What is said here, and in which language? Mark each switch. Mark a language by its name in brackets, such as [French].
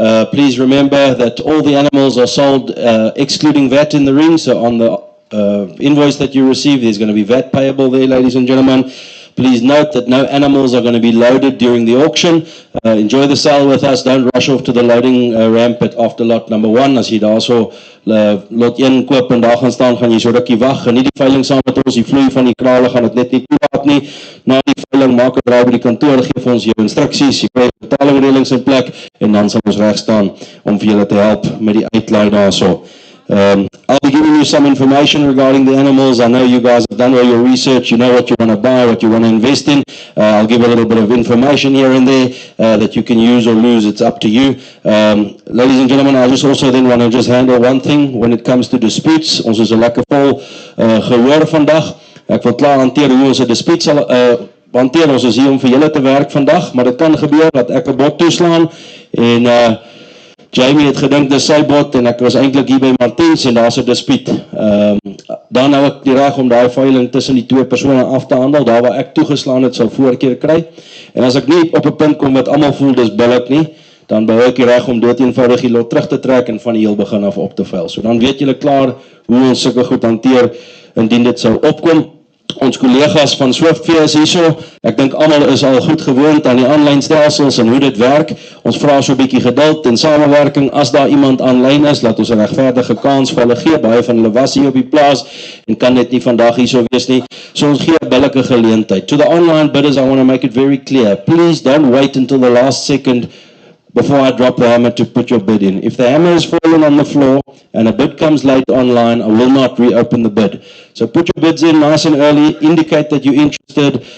[English] Please remember that all the animals are sold excluding VAT in the ring. So on the invoice that you receive, there's going to be VAT payable there, ladies and gentlemen. Please note that no animals are going to be loaded during the auction. Enjoy the sale with us. Don't rush off to the loading ramp at after lot number 1. [Afrikaans] As jy daar so lot 1 koop en daar gaan staan, gaan jy so rukkie wag. Geniet die veiling saam met ons. Die vloei van die krale gaan dit net nie toelaat nie. Na die veiling maak 'n draai by die kantoor, gee vir ons jou instruksies. Jy kry betalingreëlings in plek en dan sal ons reg staan om vir julle te help met die uitlaai daarso. [English] I'll be giving you some information regarding the animals. I know you guys have done all your research. You know what you want to buy, what you want to invest in. I'll give a little bit of information here and there that you can use or lose. It's up to you. Ladies and gentlemen, I just also then want to just handle one thing when it comes to disputes. [Afrikaans] Ons is 'n lekker vol gehoor vandag. Ek wil klaar hanteer hoe ons 'n dispuut sal hanteer. Ons is hier om vir julle te werk vandag, maar dit kan gebeur dat ek 'n bot toeslaan en Jamie het gedink dis sy bot en ek was eintlik hier by Martens en daar's 'n dispuut. Dan nou ek die reg om daai veiling tussen die twee persone af te handel. Daar waar ek toegeslaan het, sal voorkeur kry. En as ek nie op 'n punt kom wat almal voel dis billik nie, dan behou ek die reg om dood eenvoudig die lot terug te trek en van die heel begin af op te veil. So dan weet julle klaar hoe ons sulke goed hanteer indien dit sou opkom. Ons collega's van Swiftveer is hierso. Ek dink almal is al goed gewoond aan die aanlyn stelsels en hoe dit werk. Ons vra so 'n bietjie geduld en samewerking. As daar iemand aanlyn is, laat ons 'n regverdige kans vir hulle gee. Baie van hulle was hier op die plaas en kan net nie vandag hierso wees nie. So ons gee 'n billike geleentheid. [English] To the online bidders, I want to make it very clear. Please don't wait until the last second before I drop the hammer to put your bid in. If the hammer is fallen on the floor and a bid comes late online, I will not reopen the bid. So put your bids in nice and early, indicate that you're interested.